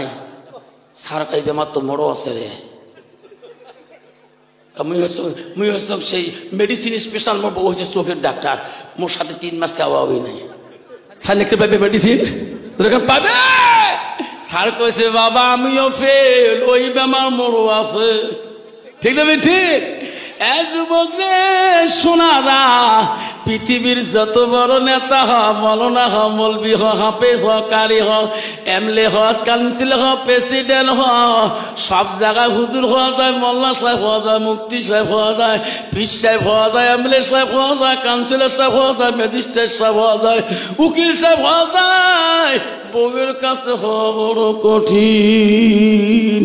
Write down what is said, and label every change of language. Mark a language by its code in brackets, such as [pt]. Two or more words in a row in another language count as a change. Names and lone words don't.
[bn] স্যার কাই বেমার তো মরো আছে রে, মুই হচ্ছে সেই [en] medicine special, [bn] মোর বউ হচ্ছে চোখের ডাক্তার, মোর সাথে 3 মাস আওয়াই নাই। স্যার লিখতে পাবে মেডিসিন পাবে? স্যার কইছে বাবা আমিও ফেল, ওই বেমার মোরও আছে। ঠিক না? ঠিক। যুবক রে সোনারা, পৃথিবীর যত বড় নেতা হ, মৌলানা হ, মৌলবি হ, হাফেজ হ, কারি হ, এমএলএ হ, কাউন্সিল হ, প্রেসিডেন্ট হ, সব জায়গায় হুজুর হওয়া যায়, মোল্লা সাহেব হওয়া যায়, মুফতি সাহেব হওয়া যায়, পীর সাহেব হওয়া যায়, এমএলএ সাহেব হওয়া যায়, কাউন্সিলর সাহেব হওয়া যায়, ম্যাজিস্ট্রেট সাহেব হওয়া যায়, উকিল সাহেব হওয়া যায়। বউয়ের কাছে হওয়া বড় কঠিন।